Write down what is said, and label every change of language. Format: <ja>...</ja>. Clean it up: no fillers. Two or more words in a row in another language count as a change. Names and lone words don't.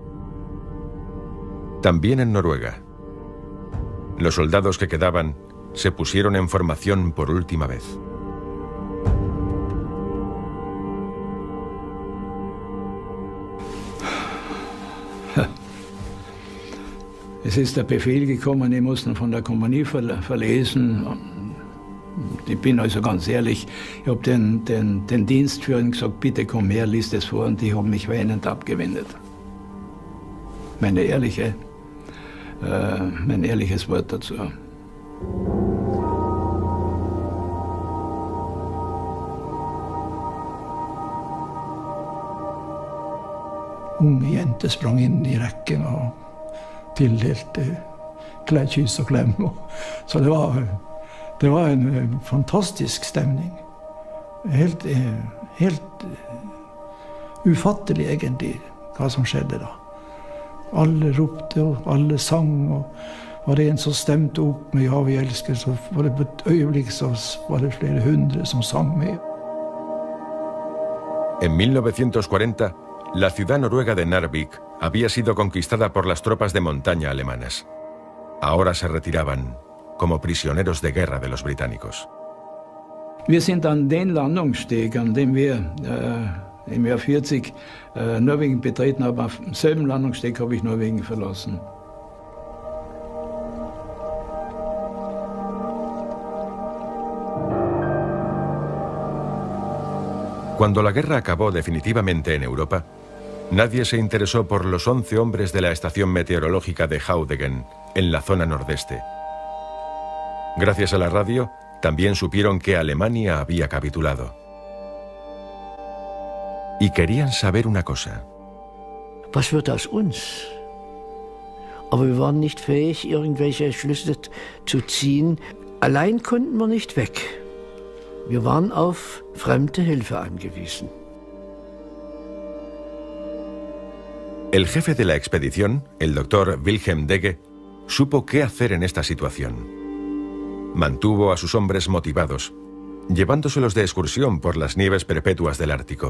<es>También en Noruega. Los soldados que quedaban se pusieron en formación por última vez.</es> <de>Es ist der Befehl gekommen, die mussten von der Kompanie verlesen. Ich bin also ganz ehrlich, ich habe den Dienstführern gesagt, bitte komm her, lies das vor, und die haben mich weinend abgewendet. Meine ehrliche mein ehrliches Wort dazu.</de> <no>Unge jenter sprang inn i rekken og tildelte kyss og klem. Så det var en fantastisk stemning. Helt ufattelig egentlig hva som skjedde da. Alle ropte og alle sang, og var det en som stemte opp med «Ja, vi elsker», så var det på et øyeblikk så var det flere hundre som sang med.</no> <es>En 1940, la ciudad noruega de Narvik había sido conquistada por las tropas de montaña alemanas. Ahora se retiraban como prisioneros de guerra de los británicos.</es> <de>Wir sind an den Landungssteg, an dem wir im Jahr 40 Norwegen betreten haben. Auf demselben Landungssteg habe ich Norwegen verlassen.</de> <es>Cuando la guerra acabó definitivamente en Europa, nadie se interesó por los 11 hombres de la estación meteorológica de Haudegen, en la zona nordeste. Gracias a la radio, también supieron que Alemania había capitulado. Y querían saber una cosa.</es> <de>Was wird aus uns? Aber wir waren nicht fähig, irgendwelche Schlüsse zu ziehen. Allein konnten wir nicht weg. Wir waren auf fremde Hilfe angewiesen.</de> <es>El jefe de la expedición, el doctor Wilhelm Degge, supo qué hacer en esta situación. Mantuvo a sus hombres motivados, llevándoselos de excursión por las nieves perpetuas del Ártico.</es>